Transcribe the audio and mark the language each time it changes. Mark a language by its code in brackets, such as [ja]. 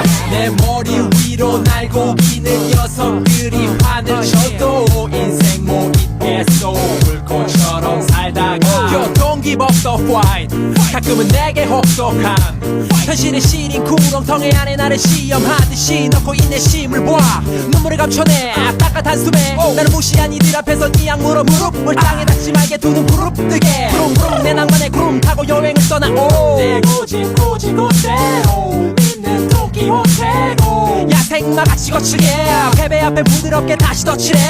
[ko] 내 머리 위로 날고 기는 녀석들이 화를 쳐도 인생 뭐 있겠소. 불꽃처럼 살다가 [en] You don't give up the fight. [ko] 가끔은 내게 혹독함 현실의 시린 구렁텅이 안에 나를 시험하듯이 넣고 인내심을 봐. 눈물을 감춰내 아까 단숨에 나를 무시한 이들 앞에서 이 악물어 무릎을 땅에 닿지 말게 두 눈 부릅뜨게. 부릉부릉 내 낭만의 구름 타고 여행을 떠나오. 내 고집 고대로 믿는 도끼호테로 야생마 같이 거칠게 패배 앞에 부드럽게 다시 덧칠해.